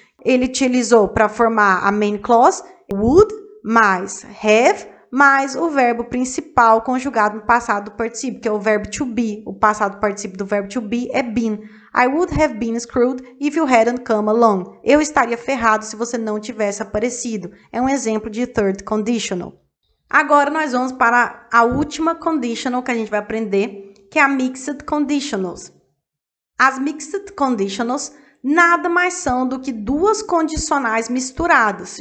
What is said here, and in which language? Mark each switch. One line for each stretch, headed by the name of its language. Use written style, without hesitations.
Portuguese: Ele utilizou para formar a main clause would mais have mais o verbo principal conjugado no passado particípio, que é o verbo to be. O passado particípio do verbo to be é been.
English: I would have been screwed if you hadn't come along.
Portuguese: Eu estaria ferrado se você não tivesse aparecido. É um exemplo de third conditional. Agora nós vamos para a última conditional que a gente vai aprender, que é a mixed conditionals. As mixed conditionals nada mais são do que duas condicionais misturadas.